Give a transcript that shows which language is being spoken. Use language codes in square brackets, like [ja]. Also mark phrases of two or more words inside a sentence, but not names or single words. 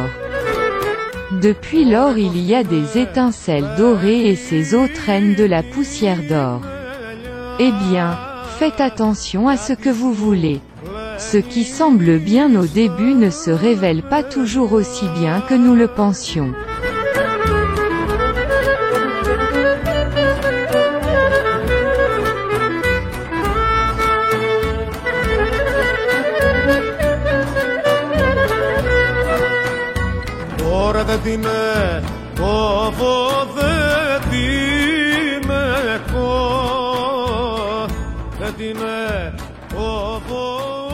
[fr] Depuis lors il y a des étincelles dorées et ces eaux traînent de la poussière d'or. Eh bien, faites attention à ce que vous voulez. Ce qui semble bien au début ne se révèle pas toujours aussi bien que nous le pensions. [el] Τώρα δεν την κόβω, δεν την κόβω, δεν την κόβω.